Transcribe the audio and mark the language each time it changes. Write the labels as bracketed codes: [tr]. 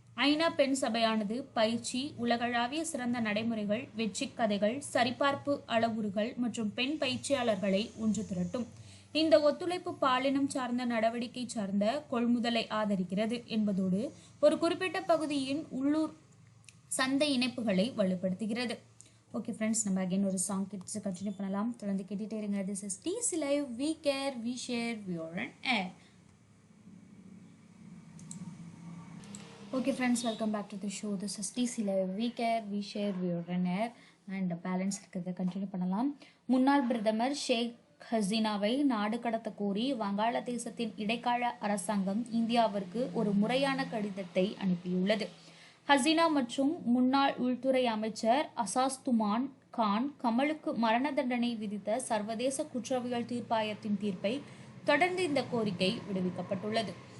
[ta] ஐநா பெண் சபையானது பயிற்சி, உலகளாவிய சிறந்த நடைமுறைகள், வெற்றி கதைகள், சரிபார்ப்பு அளவுறுகள் மற்றும் பெண் பயிற்சியாளர்களை ஒன்று திரட்டும். இந்த ஒத்துழைப்பு பாலினம் சார்ந்த நடவடிக்கை சார்ந்த கொள்முதலை ஆதரிக்கிறது என்பதோடு ஒரு குறிப்பிட்ட பகுதியின் உள்ளூர் சந்தை இணைப்புகளை வலுப்படுத்துகிறது. ஓகே ஃப்ரெண்ட்ஸ், நம்ம அகைன் ஒரு சாங் கிட்ஸ் கண்டினியூ பண்ணலாம். தொடர்ந்து கேட்டுட்டே இருங்க. [en] This is TC Live. We care, we share, we are on air. Okay friends, welcome back to the show. This is TC Live. We care, we share, we are on air. [ta] And balance இருக்கிறத continue பண்ணலாம். முன்னாள் பிரதமர் ஷேக் ஹசீனாவை நாடு கடத்த கோரி வங்காளதேசத்தின் இடைக்கால அரசாங்கம் இந்தியாவிற்கு ஒரு முறையான கடிதத்தை அனுப்பியுள்ளது. ஹசீனா மற்றும் முன்னாள் உள்துறை அமைச்சர் அசாஸ்துமான் கான் கமலுக்கு மரண தண்டனை விதித்த சர்வதேச குற்றவியல் தீர்ப்பாயத்தின் தீர்ப்பை தொடர்ந்து இந்த கோரிக்கை விடுவிக்கப்பட்டுள்ளது.